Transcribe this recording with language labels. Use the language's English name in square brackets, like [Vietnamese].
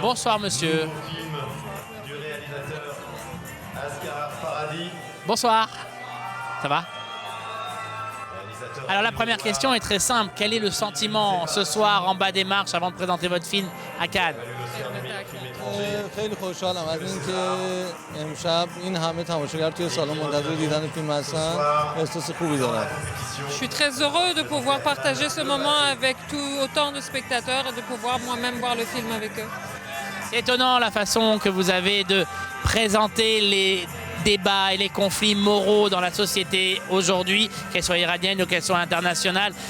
[French] Bonsoir monsieur. Nouveau film du réalisateur Asghar Farhadi. Bonsoir. Ça va? Réalisateur Alors la première question est très simple. Quel est le sentiment ce soir en bas des marches avant de présenter votre film à Cannes? [Persian] خیلی خوشحالم از اینکه امشب این همه تماشاگر توی سالن منتظر دیدن فیلم هستن. احساس خوبی دارم. [French] Je suis très heureux de pouvoir partager ce moment avec autant de spectateurs et de pouvoir moi-même voir le film avec eux. C'est étonnant la façon que vous avez de présenter les débats et les conflits moraux dans la société aujourd'hui, qu'elles soient iraniennes ou qu'elles soient internationales.